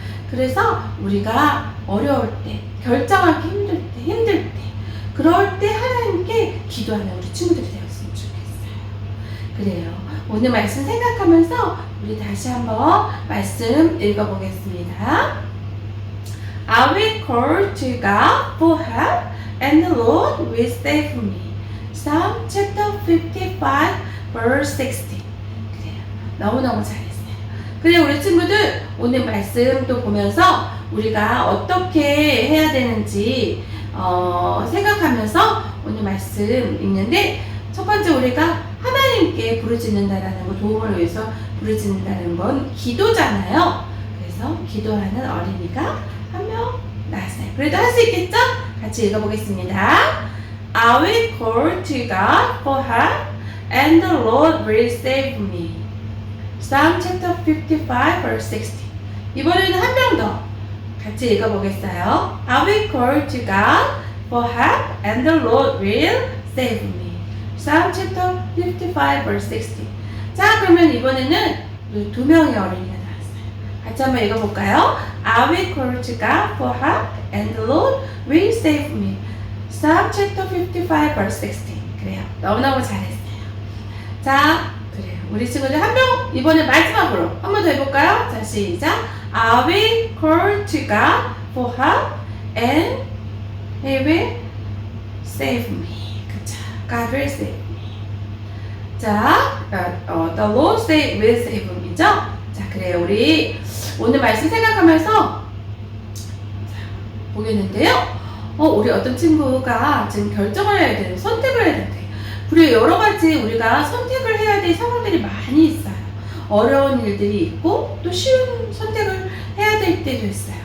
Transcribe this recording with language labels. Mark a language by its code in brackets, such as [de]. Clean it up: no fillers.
[ko] 그래서 우리가 어려울 때, 결정하기 힘들 때, 그럴 때 하나님께 기도하는 우리 친구들이 되었으면 좋겠어요. 그래요. 오늘 말씀 생각하면서 우리 다시 한번 말씀 읽어보겠습니다. [en] I will call to God for help and the Lord will save me. Psalm chapter 55 verse 16. [ko] 그래요. 너무너무 잘했어요. 그래, 우리 친구들 오늘 말씀 또 보면서 우리가 어떻게 해야 되는지 생각하면서 오늘 말씀 읽는데, 첫 번째 우리가 하나님께 부르짖는다라는 거, 도움을 위해서 부르짖는다는 건 기도잖아요. 그래서 기도하는 어린이가 한 명 나왔어요. 그래도 할 수 있겠죠? 같이 읽어보겠습니다. [en] I will call to God for help and the Lord will save me. Psalm chapter 55 verse 16. [ko] 이번에는 한 명 더 같이 읽어보겠어요. [en] I will call to God for help and the Lord will save me. Psalm chapter 55 verse 16. [ko] 자, 그러면 이번에는 두 명의 어린이가 나왔어요. 같이 한번 읽어볼까요? [en] I will call to God for help and the Lord will save me. Psalm chapter 55 verse 16. [ko] 그래요. 너무너무 잘했어요. 자, 그래요. 우리 친구들 한 명, 이번에 마지막으로 한 번 더 해볼까요? 자, 시작. [en] I will call to God for help and He will save me. [ko] 그쵸? [en] God will save me. 자, the Lord will save me죠? [ko] 자, 그래요. 우리 오늘 말씀 생각하면서 보겠는데요. 우리 어떤 친구가 지금 결정을 해야 되는, 선택을 해야 되는데, 그리고 여러 가지 우리가 선택을 해야 될 상황들이 많이 있어요. 어려운 일들이 있고 또 쉬운 선택을 해야 될 때도 있어요.